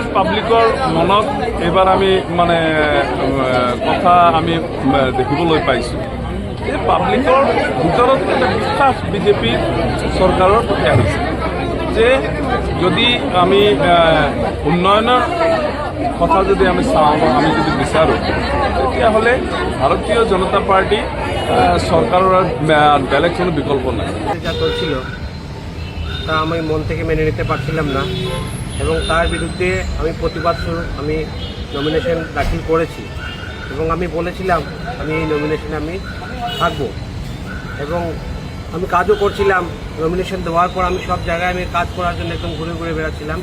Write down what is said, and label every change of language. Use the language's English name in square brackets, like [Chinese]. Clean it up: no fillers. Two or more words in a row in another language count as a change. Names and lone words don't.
[Assamese] পাব্লিকৰ মনত এইবাৰ আমি মানে কথা আমি দেখিবলৈ পাইছোঁ যে পাব্লিকৰ ভিতৰত এটা বিশ্বাস বিজেপি চৰকাৰৰ প্ৰতি আহিছে যে যদি আমি উন্নয়নৰ কথা যদি আমি চাওঁ, আমি যদি বিচাৰোঁ, তেতিয়াহ'লে ভারতীয় জনতা পার্টি সরকারের বেলেগ কোনো বিকল্প নাই। [Bangla] যা চলছিল তা আমি মন থেকে মেনে নিতে পারছিলাম না এবং তার বিরুদ্ধে আমি প্রতিবাদ স্বরূপ আমি নমিনেশন দাখিল করেছি এবং আমি বলেছিলাম আমি এই নমিনেশনে আমি থাকবো এবং আমি কাজও করছিলাম নমিনেশন দেওয়ার পর আমি সব জায়গায় আমি কাজ করার জন্য একদম ঘুরে ঘুরে বেড়াচ্ছিলাম।